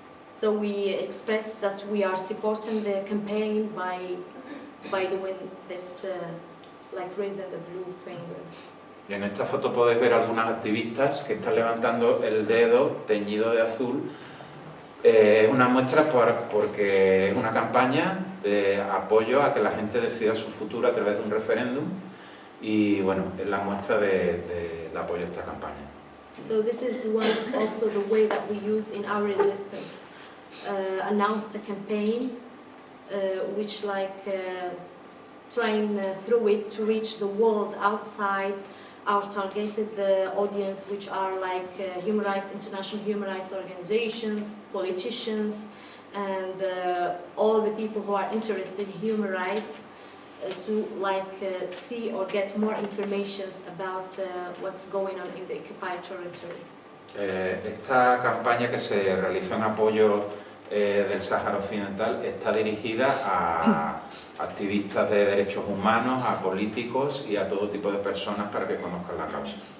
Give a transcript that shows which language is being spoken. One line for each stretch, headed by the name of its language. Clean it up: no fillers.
English: So we express that we are supporting the campaign by doing this, like raising the blue finger.
Spanish: Y en esta foto podéis ver algunas activistas que están levantando el dedo teñido de azul. Es una muestra porque es una campaña de apoyo a que la gente decida su futuro a través de un referéndum y bueno, es la muestra del apoyo a esta campaña.
English: So this is also the way that we use in our resistance. Announced a campaign which trying through it to reach the world outside our targeted audience, which are like human rights, international human rights organizations, politicians, and all the people who are interested in human rights to see or get more information about what's going on in the occupied territory.
Spanish: Esta campaña que se realizó en apoyo del Sáhara Occidental está dirigida a activistas de derechos humanos, a políticos y a todo tipo de personas para que conozcan la causa.